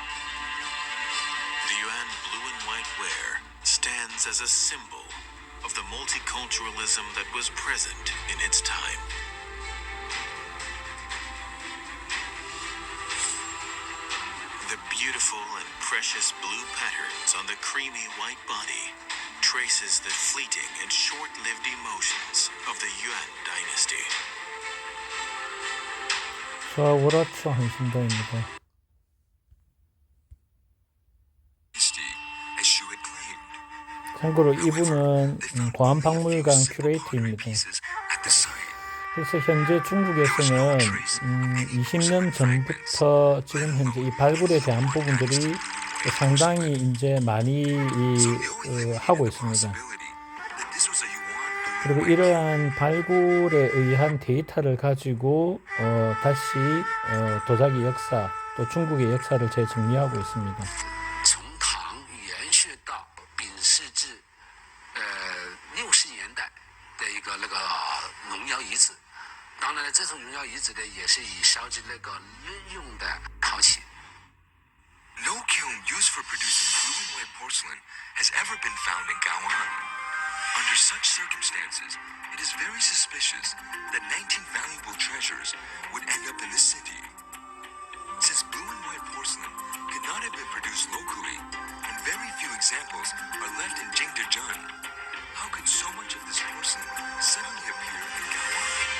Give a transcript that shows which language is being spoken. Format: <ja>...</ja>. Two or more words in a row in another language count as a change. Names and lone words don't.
<en>The Yuan blue and white ware stands as a symbol of the multiculturalism that was present in its time. The beautiful and precious blue patterns on the creamy white body traces the fleeting and short-lived emotions of the Yuan dynasty.</en> <ko>좌우라초 한신도입니다. 참고로 이분은 과학박물관 큐레이터입니다. 그래서 현재 중국에서는 20년 전부터 지금 현재 이 발굴에 대한 부분들이 상당히 이제 많이 하고 있습니다. 그리고 이러한 발굴에 의한 데이터를 가지고 다시 도자기 역사, 또 중국의 역사를 재정리하고 있습니다.</ko> <zh>当然了，这种荣耀遗址呢，也是以烧制那个日用的陶器。</zh> <en>No kiln used for producing blue and white porcelain has ever been found in Gaoan. Under such circumstances, it is very suspicious that 19 valuable treasures would end up in the city. Since blue and white porcelain could not have been produced locally, and very few examples are left in Jingdezhen, how could so much of this porcelain suddenly appear in Gaoan?</en>